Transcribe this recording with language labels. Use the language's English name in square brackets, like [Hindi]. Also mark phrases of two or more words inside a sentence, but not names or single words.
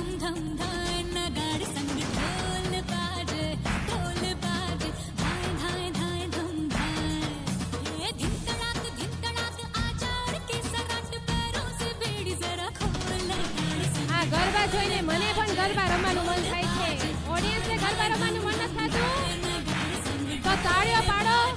[Hindi] धम धाय नगाड़ संग ढोल बाजे धाय धाय धम धाय ये धिन तड़ाक आचार के सराट पैरों से बेड़ी जरा खोल [Gujarati] આ ગરબા જોઈને મને પણ ગરબા રમવાનું મન થાય છે. ઓડિયન્સને ગરબા રમવાનું મન નથી થતું? તો તાળીઓ પાડો.